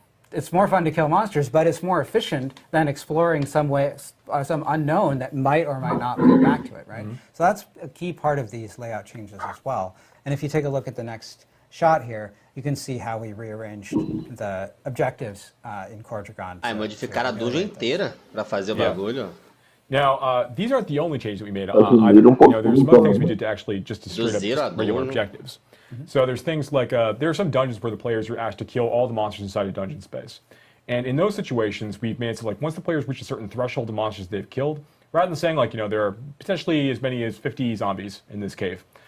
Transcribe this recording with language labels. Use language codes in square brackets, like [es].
[en] It's more fun to kill monsters, but it's more efficient than exploring some unknown that might or might not lead back to it, right? So that's a key part of these layout changes as well. And if you take a look at the next shot here, you can see how we rearranged the objectives in Grande. [pt] Modificar a dungeon inteira para fazer o bagulho. [en] Now, these aren't the only changes that we made. There's some other things we did to actually just to straight up regular objectives. So there's things like, there are some dungeons where the players are asked to kill all the monsters inside a dungeon space. And in those situations, we've made it so like once the players reach a certain threshold of monsters they've killed, rather than saying like, there are potentially as many as 50 zombies in this cave.